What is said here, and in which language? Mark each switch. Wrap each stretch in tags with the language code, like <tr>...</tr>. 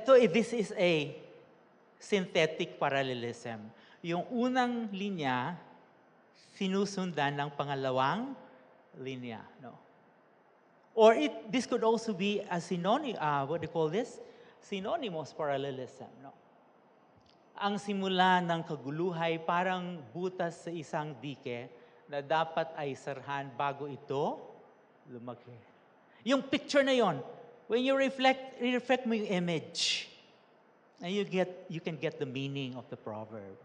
<en>This is a synthetic parallelism.</en> <tl>Yung unang linya, sinusundan ng pangalawang linya. No?</tl> <en>Or this could also be a synonym, what do you call this? Synonymous parallelism. No?</en> <tl>Ang simula ng kaguluhay parang butas sa isang dike na dapat ay sarhan bago ito lumaki. Yung picture na yon,</tl> <en>when you reflect mo yung image, and you can get the meaning of the proverb.</en>